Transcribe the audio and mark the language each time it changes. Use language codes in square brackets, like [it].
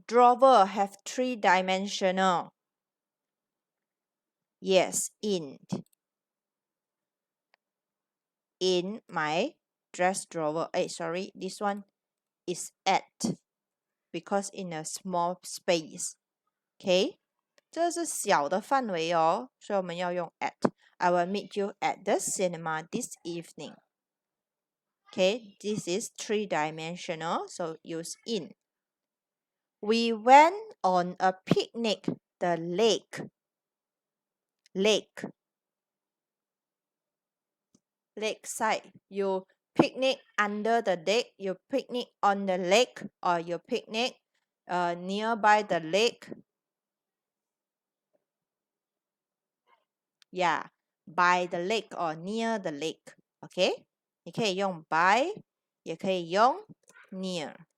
[en] Drawer have 3-dimensional. Yes, in my dress drawer. Sorry, this one is at, because in a small space. [zh] Okay, 这是小的范围哦，所以我们要用 at. [en] I will meet you at the cinema this evening. Okay, this is 3-dimensional, so use in. We went on a picnic, the lake. Lakeside. You picnic under the lake, you picnic on the lake, or you picnic nearby the lake. Yeah, by the lake or near the lake. [zh] OK， 你可以用 by， 也可以用 near。